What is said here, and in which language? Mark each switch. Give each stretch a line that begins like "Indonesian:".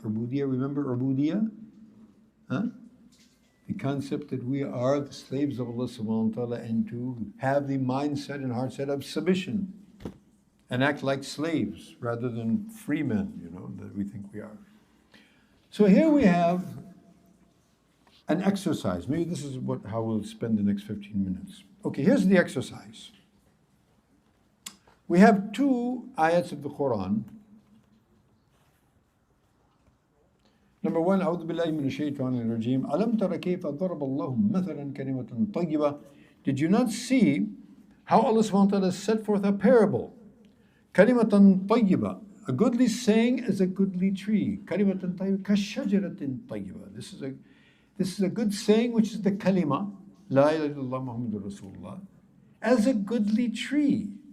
English: Ubudiyyah, remember Ubudiyyah? Huh? The concept that we are the slaves of Allah subhanahu wa ta'ala and to have the mindset and heart set of submission and act like slaves rather than free men, that we think we are. So here we have an exercise. Maybe this is how we'll spend the next 15 minutes. Okay, here's the exercise. We have 2 ayats of the Quran. Number 1,
Arabic: أعوذ بالله من الشيطان الرجيم. ألم تر كيف ضرب الله مثلا كلمة طيبة.
English: Did you not see how Allah subhanahu wa ta'ala set forth a parable?
Arabic: كلمة طيبة.
English: A goodly saying is a goodly tree.
Arabic: كلمة طيبة كشجرة طيبة.
English: This is a good saying, which is the kalima, La ilaha illallah Muhammadur Rasulullah, as a goodly tree.